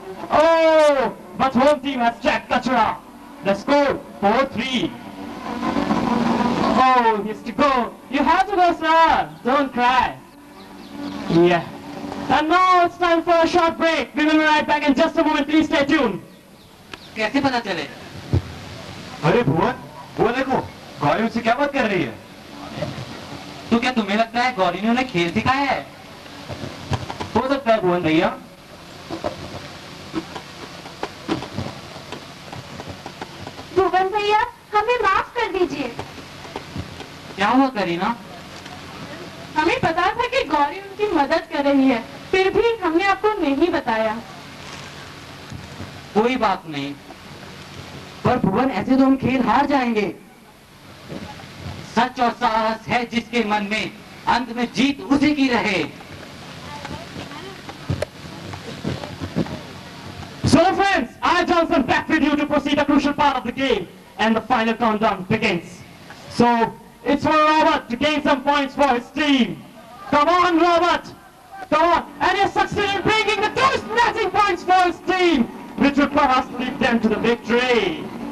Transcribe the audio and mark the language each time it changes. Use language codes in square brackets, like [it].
[en] Oh, but home team has checked Katra. The score, 4-3. Oh, he has to go. You have to go, sir. Don't cry. Yeah. And now it's time for a short break. We will be right back in just a moment. Please stay tuned. [hi] कैसे पता चले? अरे भुवन, वो देखो, गौरी उससे क्या बात कर रही है? तो क्या तुम्हें लगता है गौरी ने उन्हें खेल सिखाया है? हो सकता है भुवन भैया। भुवन भैया, हमें माफ कर दीजिए। क्या हुआ करीना? हमें पता था कि गौरी उनकी मदद कर रही है, फिर भी हमने आपको नहीं बताया। कोई बात नहीं, पर भुवन ऐसे तो हम खेल हार जाएंगे। सच और साहस है जिसके मन में, अंत में जीत उसी की रहे। [en] So friends, I Johnson back with you to proceed a crucial part of the game, and the final countdown begins. So it's for Robert to gain some points for his team. Come on, Robert! Come on! And he succeeded in bringing the two snatching points for his team, which will perhaps lead them to the victory.